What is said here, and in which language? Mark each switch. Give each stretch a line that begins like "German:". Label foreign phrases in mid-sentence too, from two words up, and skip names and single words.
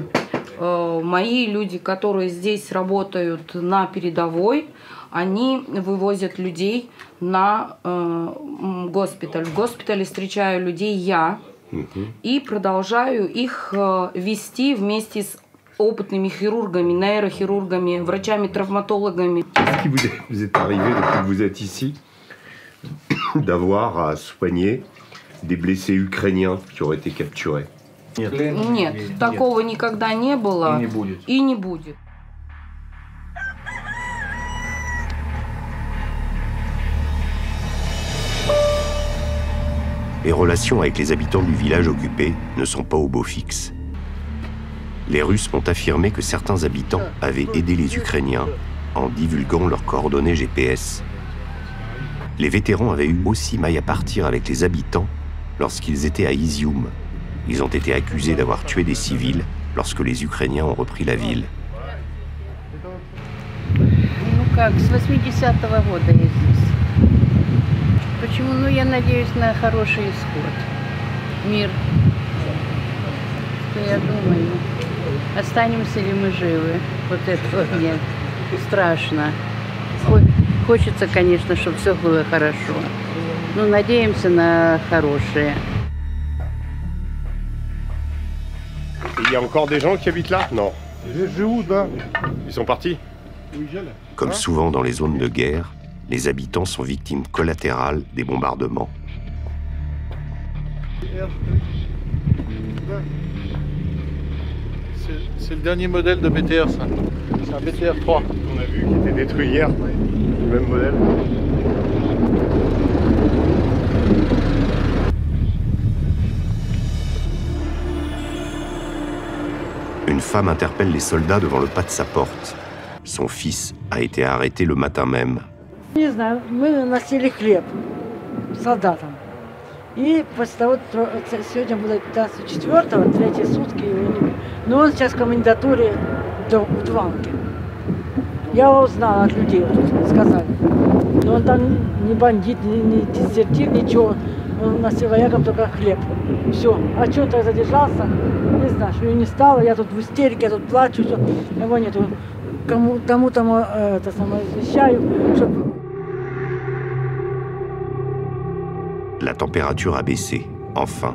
Russian: Мои люди, которые здесь работают на передовой, они вывозят людей на госпиталь. В госпитале встречаю людей я и продолжаю их вести вместе с опытными хирургами, нейрохирургами, врачами-травматологами.
French: Est-ce qu'il vous est arrivé depuis que vous êtes ici d'avoir à soigner des blessés ukrainiens qui auraient été capturés?
Russian: Нет, такого никогда не было и не будет.
French: Les relations avec les habitants du village occupé ne sont pas au beau fixe. Les Russes ont affirmé que certains habitants avaient aidé les Ukrainiens en divulguant leurs coordonnées GPS. Les vétérans avaient eu aussi maille à partir avec les habitants lorsqu'ils étaient à Izium. Ils ont été accusés d'avoir tué des civils lorsque les Ukrainiens ont repris la ville.
Russian: Ну как, с 80-го года я здесь. Почему? Ну, я надеюсь на хороший исход. Мир. Что я думаю, останемся ли мы живы? Вот этого нет. Страшно. Хочется, конечно, чтобы все было хорошо. Но надеемся на хорошее.
French: Il y a encore des gens qui habitent là? Non.
Russian: Да.
French: Ils sont partis? Comme souvent dans les zones de guerre, les habitants sont victimes collatérales des bombardements. C'est le dernier modèle de BTR, ça. C'est un BTR 3. On a vu qui était détruit hier, le même modèle. Une femme interpelle les soldats devant le pas de sa porte. Son fils a été arrêté le matin même.
Russian: Не знаю, мы носили хлеб солдатам. И после того, сегодня было 15-4, третьи сутки, но он сейчас в комендатуре в Дванке. Я его узнала от людей, вот, сказали. Но он там не бандит, не дезертир, ничего. Он носил воякам только хлеб. Все. А что он так задержался? Не знаю, что его не стало. Я тут в истерике, я тут плачу, все. Его нету. Кому-то это самое извещаю, чтобы...
French: La température a baissé, enfin.